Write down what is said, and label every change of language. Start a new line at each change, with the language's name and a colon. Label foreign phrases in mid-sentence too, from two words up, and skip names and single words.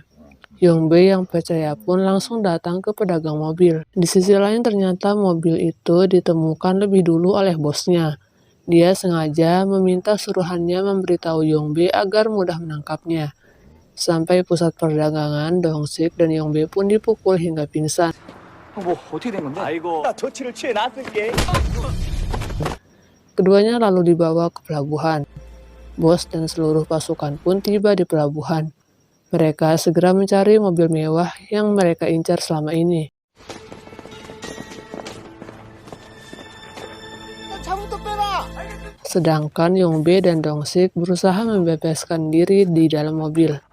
Indonesian: Yongbe yang percaya pun langsung datang ke pedagang mobil. Di sisi lain ternyata mobil itu ditemukan lebih dulu oleh bosnya. Dia sengaja meminta suruhannya memberitahu Yongbe agar mudah menangkapnya. Sampai pusat perdagangan, Dong-sik dan Yongbe pun dipukul hingga pingsan.
Korean: 뭐 어떻게 된 건데? 아이고, 나 조치를 취해 놨을게.
Indonesian: Keduanya lalu dibawa ke pelabuhan. Bos dan seluruh pasukan pun tiba di pelabuhan. Mereka segera mencari mobil mewah yang mereka incar selama ini. Sedangkan Yongbe dan Dong-sik berusaha membebaskan diri di dalam mobil.